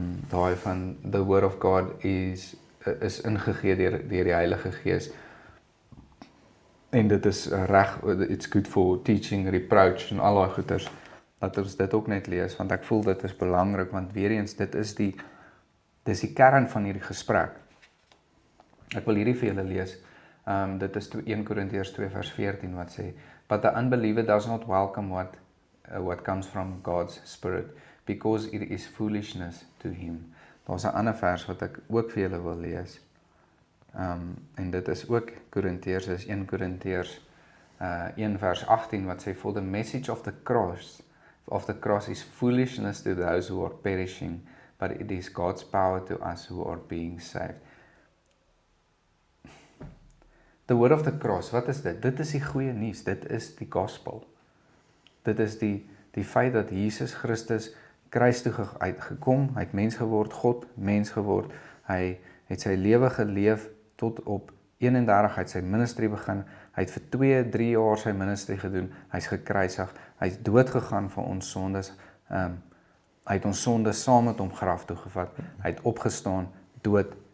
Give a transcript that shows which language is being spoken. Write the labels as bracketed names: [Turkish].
[Afrikaans] Daai van, [English] the word of God [Afrikaans] is ingegee deur die Heilige Gees. En dit is reg, [English] it's good for teaching, reproach [Afrikaans] en al daai goeters. Dat ons dit ook net lees, want ek voel dit is belangrik, want weer eens, dis die kern van hierdie gesprek. Ek wil hierdie vir julle lees. Dit is 1 Korintiërs 2:14 wat sê, [English] but the unbeliever does not welcome what comes from God's Spirit, because it is foolishness to him. [Afrikaans] Daar's 'n ander vers wat ek ook vir julle wil lees. En dit is ook Korintiërs, is 1 Korintiërs 1:18 wat sê, [English] for the message of the cross is foolishness to those who are perishing, but it is God's power to us who are being saved. The word of the cross, [Afrikaans] wat is dit? Dit is die goeie nuus, dit is die gospel. Dit is die feit dat Jesus Christus kruis toe uitgekom, hy het mens geword, God mens geword, hy het sy lewe geleef tot op 31, hy het sy ministry begin, hy het vir 2-3 jaar sy ministry gedoen, hy is gekruisig, hy is dood gegaan vir ons sondes, hy het ons sondes saam met hom graf toe gevat, hy het opgestaan, dood,